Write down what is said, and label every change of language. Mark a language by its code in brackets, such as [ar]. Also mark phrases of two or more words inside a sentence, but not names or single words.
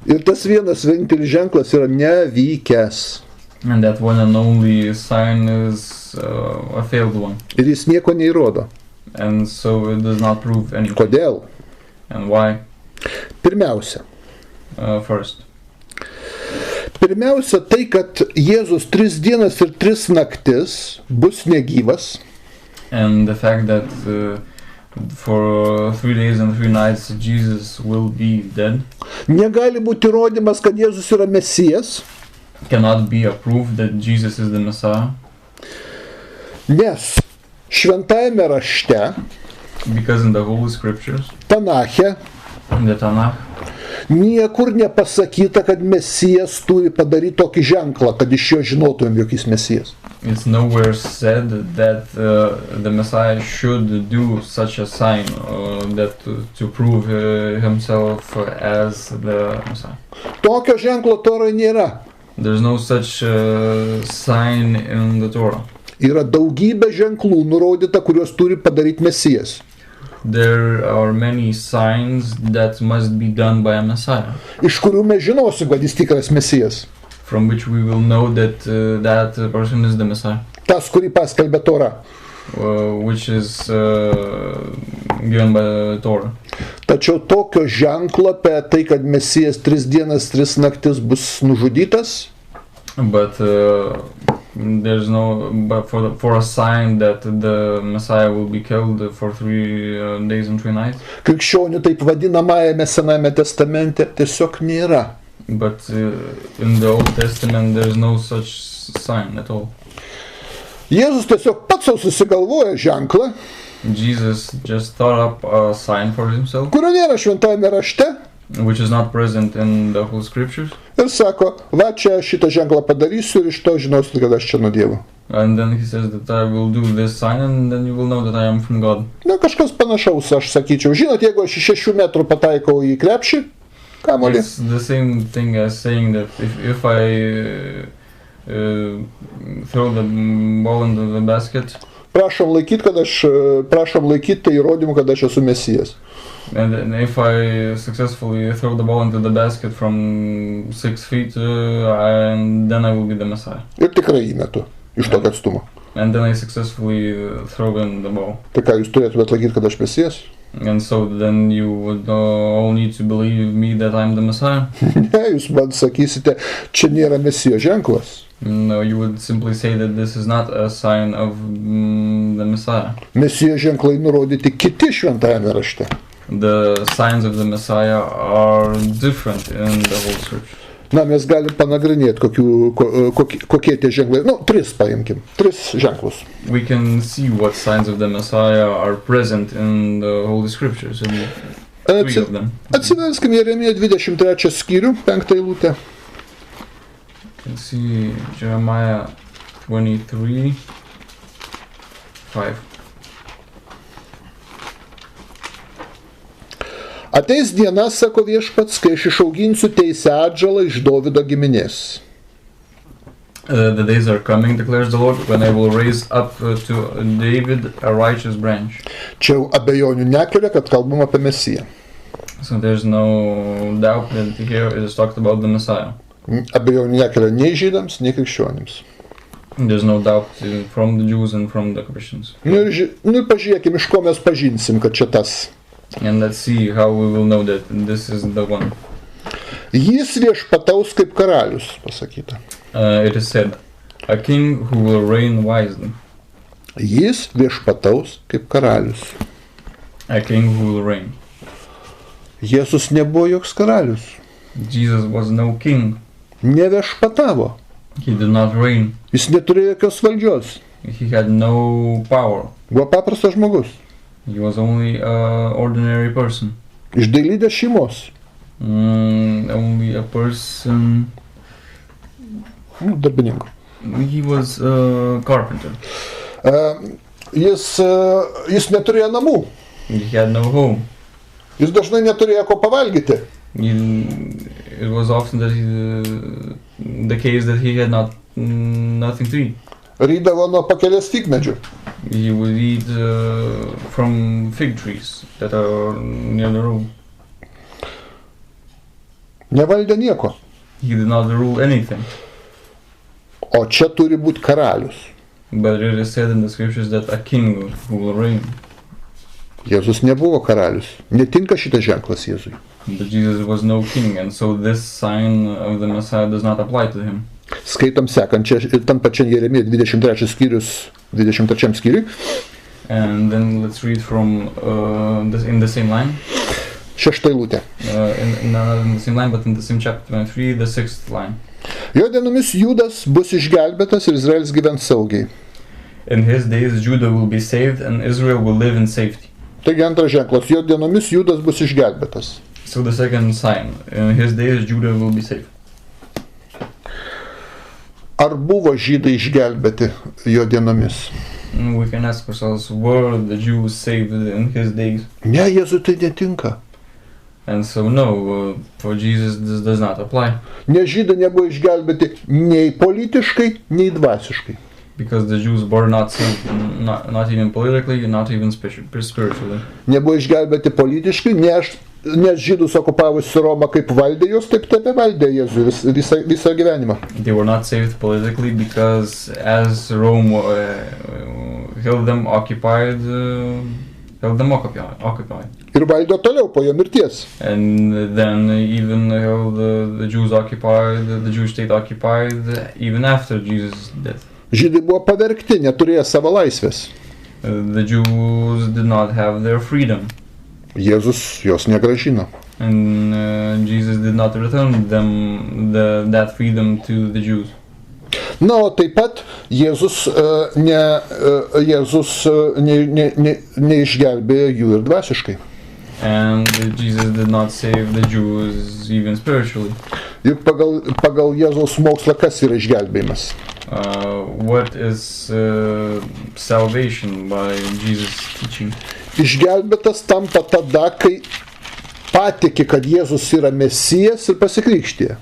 [lt] Ir tas vienas vienintelis ženklas yra nevykęs. [en] And that one and only sign is a failed one. [lt] Ir jis nieko neįrodo. [en] And so it does not prove anything. [lt] Kodėl? [en] And why? [lt] Pirmiausia. [en] First. [lt] Pirmiausia tai, kad Jėzus 3 dienas ir 3 naktis bus negyvas. [en] And the fact that for 3 days and 3 nights Jesus will be dead. [lt] Negali būti įrodymas, kad Jėzus yra Mesijas. [en] Cannot be a proof that Jesus is the Messiah. [lt] Nes šventajame rašte, [en] Because in the Holy Scriptures, [lt] Tanache, [en] in the Tanakh, [lt] niekur nepasakyta, kad Mesijas turi padaryti tokį ženklą, kad iš jo žinotumėm, jog jis Mesijas. [en] it's nowhere said that the Messiah should do such a sign that to prove himself as the Messiah. [lt] Tokio ženklo Toroje nėra. [en] There's no such sign in the Torah. [lt] Yra daugybė ženklų nurodyta, kuriuos turi padaryti Mesijas. [en] There are many signs that must be done by a Messiah, [lt] Iš kurių mes žinosim, kad jis tikras Mesijas. [en] from which we will know that that person is the Messiah, [lt] Tas, kurį paskelbė Tora. [en] which is given by the Torah. [lt] Tačiau tokio ženklo apie tai, kad Mesijas 3 dienas, 3 naktis bus nužudytas, [en] But there's no, but for a sign that the Messiah will be killed for 3 days and 3 nights. [lt] krikščionių taip vadinamajame Sename testamente tiesiog nėra. [en] But in the Old Testament there's no such sign at all. [lt] Jėzus tiesiog pats savo susigalvoja ženklą, [en] Jesus just thought up a sign for himself, [lt] kurio nėra šventajame rašte, [en] which is not present in the whole Scriptures. [lt] ir sako, va čia šitą ženklą padarysiu ir iš to žinosite, kad aš čia nuo Dievo. [en] And then he says that I will do this sign and then you will know that I am from God. [lt] Na, kažkas panašaus, aš sakyčiau. Žinot, jeigu aš iš 6 metrų pataikau į krepšį, kamuolį, [en] It's the same thing as saying that if I throw the ball into the basket, [lt] prašom laikyti tai įrodymu, kad aš esu Mesijas. [en] and then if I successfully throw the ball into the basket from 6 feet, and then I will be the Messiah. [lt] Ir tikrai įmetu iš tokio atstumo. [en] And then I successfully throw in the ball. [lt] Tai ką, jūs turėtumėte laikyti, kad aš Mesijas? [en] And so then you would all need to believe me that I'm the Messiah. [lt] Ne, jūs man sakysite, čia nėra Mesijo ženklas. [en] No, you would simply say that this is not a sign of the Messiah. [lt] Mesijo ženklai nurodyti kiti šventajame rašte. [en] The signs of the Messiah are different in the whole Scripture. [lt] Na, mes galim panagrinėti, kokie tie ženklai. 3 paimkim. 3 ženklus. [en] We can see what signs of the Messiah are present in the Holy Scriptures. And 3 of them. [lt] Atsiverskim Jeremiją 23 skyrių, 5 eilutę. [en] You can see Jeremiah 23, 5. [lt] Ateis diena, sako Viešpats, kai aš išauginsiu teisę atžalą iš Dovydo giminės. [en] The days are coming, declares the Lord, when I will raise up to David a righteous branch. [lt] Čia jau abejonių nekelia, kad kalbam apie Mesiją. [en] So there's no doubt that here it is talked about the Messiah. [lt] Abejonių nekelia nei žydams, nei krikščionims. [en] There's no doubt from the Jews and from the Christians. [lt] Ir pažiūrėkim, iš ko mes pažinsim, kad čia tas. [en] And let's see how we will know that this is the one. [lt] Jis viešpataus kaip karalius, pasakyta. [en] It is said, a king who will reign wisely. [lt] Jis viešpataus kaip karalius. [en] A king who will reign. [lt] Jėzus nebuvo joks karalius. [en] Jesus was no king. [lt] Neviešpatavo. [en] He did not reign. [lt] Jis neturėjo jokios valdžios. [en] He had no power. [lt] Buvo paprastas žmogus. [en] He was only an ordinary person. [lt] Iš dailydės šeimos. [en] Only a person. [lt] Darbininko. [en] He was a carpenter. [lt] Jis neturėjo namų. [en] He had no home. [lt] Jis dažnai neturėjo ko pavalgyti. [en] It was often that the case that he had nothing to eat. [lt] Rydavo nuo pakelės figmedžių. [en] He would eat from fig trees that are near the road. [lt] Nevaldė nieko. [en] He did not rule anything. [lt] O čia turi būti karalius. [en] But it is said in the scriptures that a king will reign. [lt] Jėzus nebuvo karalius. Netinka šitas ženklas Jėzui. [en] But Jesus was no king, and so this sign of the Messiah does not apply to him. [lt] Skaitom sekančią, tam pačiam Jeremiją 23 skyrius, 23 skyriui. [en] And then let's read from in the same line. [lt] 6 eilutė. [en] Not in the same line, but in the same chapter 23, the 6th line. [lt] Jo dienomis Judas bus išgelbėtas ir Izraelis gyvens saugiai. [en] In his days Judah will be saved and Israel will live in safety. [lt] Taigi antras ženklas, jo dienomis Judas bus išgelbėtas. [en] So the second sign, in his days Judah will be saved. [lt] Ar buvo žydai išgelbėti jo dienomis? [en] We can ask ourselves, were the Jews saved in his days? [lt] Ne, Jėzui tai netinka. [en] And so no, for Jesus this does not apply. [lt] Ne, žydai nebuvo išgelbėti nei politiškai, nei dvasiškai. [en] Because the Jews were not saved, not even politically, not even spiritually. [lt] Nebuvo išgelbėti politiškai, nes žydus okupavusi Romą kaip valdė jos, taip valdė Jėzų visą gyvenimą. [en] They were not saved politically because as Rome held them occupied. [lt] Ir valdė toliau po jo mirties. [en] And then even held the Jews occupied, the Jewish state occupied even after Jesus' death. [lt] Žydai buvo pavergti, neturėjo savo laisvės. [en] The Jews did not have their freedom. [lt] Jėzus jos negrąžino. [en] And Jesus did not return them that freedom to the Jews. [lt] Na, o taip pat Jėzus neišgelbėjo jų ir dvasiškai. [en] And Jesus did not save the Jews even spiritually. [lt] Juk pagal Jėzaus mokslą kas yra išgelbėjimas? [en] What is salvation by Jesus' teaching? [lt] Išgelbėtas tampa tada, kai patiki, kad Jėzus yra Mesijas ir pasikrikštija.